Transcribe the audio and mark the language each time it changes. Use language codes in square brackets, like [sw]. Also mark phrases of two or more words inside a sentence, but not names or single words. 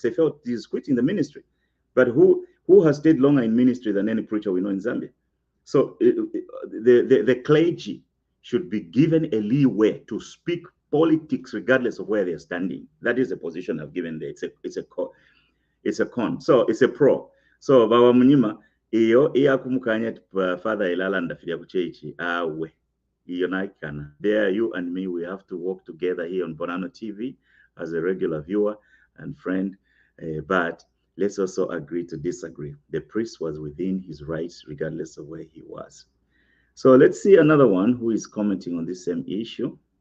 [en] I felt he's quitting the ministry. But who has stayed longer in ministry than any preacher we know in Zambia? So the clergy should be given a leeway to speak politics regardless of where they're standing. That is the position I've given there. It's a con. So it's a pro. [bem] So Baba Munyima, iyo iyakumukanya father ilala ndafia kuchechi awe. Iyo naikana. [en] There, you and me, we have to work together here on Bonano TV as a regular viewer and friend. But let's also agree to disagree. The priest was within his rights regardless of where he was. So let's see another one who is commenting on this same issue.